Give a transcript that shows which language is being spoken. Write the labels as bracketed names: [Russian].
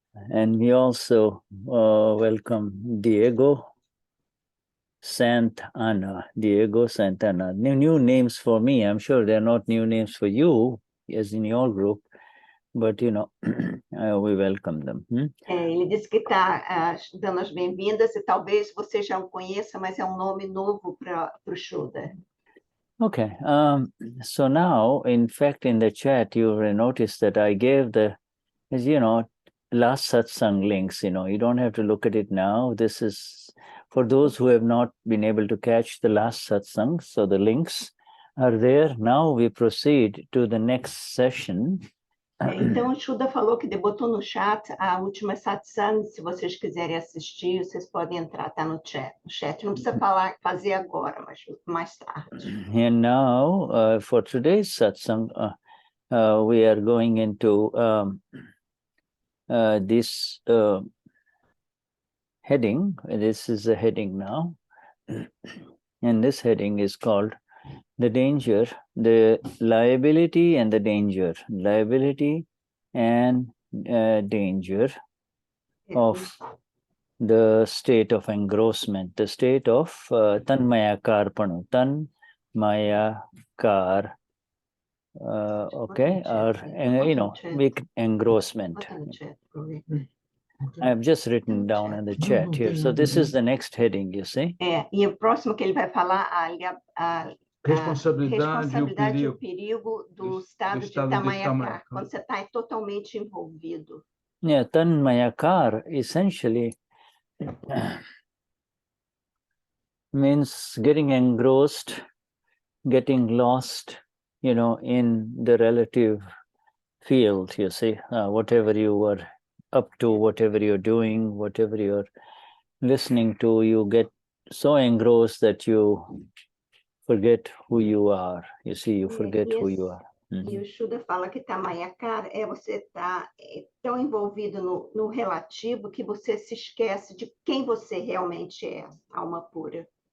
[English] And we also welcome Diego Santana. New names for me. I'm sure they're not new names for you, as in your group, but we welcome them. [Portuguese] Ele disse que está dando as bem-vindas e talvez você já o conheça, mas é um nome novo para o Shuddha. [English] Okay. So now, in fact, in the chat, you will notice that I gave last satsang links. You don't have to look at it now. This is for those who have not been able to catch the last satsang. So the links are there. Now we proceed to the next session. [Portuguese] Então, o Shuddha falou que botou no chat a última satsang. Se vocês quiserem assistir, vocês podem entrar, tá no chat. Não precisa fazer agora, mas mais tarde. [English] And now, for today's satsang, we are going into this heading. This is a heading now. And this heading is called the danger, the liability and the danger. Liability and danger of the state of engrossment, the state of Tanmayakar Panu, Tanmayakar, or engrossment. I have just written down in the chat here. So this is the next heading, you see. [Portuguese] E o próximo que ele vai falar, responsabilidade e o perigo do estado de Tanmayakar, quando você está totalmente envolvido. [English] Yeah, Tanmayakar essentially means getting engrossed, getting lost, in the relative field, you see, whatever you were up to, whatever you're doing, whatever you're listening to, you get so engrossed that you forget who you are. You see, you forget who you are. [Portuguese] E o Shuddha fala que Tanmayakar você está tão envolvido no relativo que você se esquece de quem você realmente é, alma pura.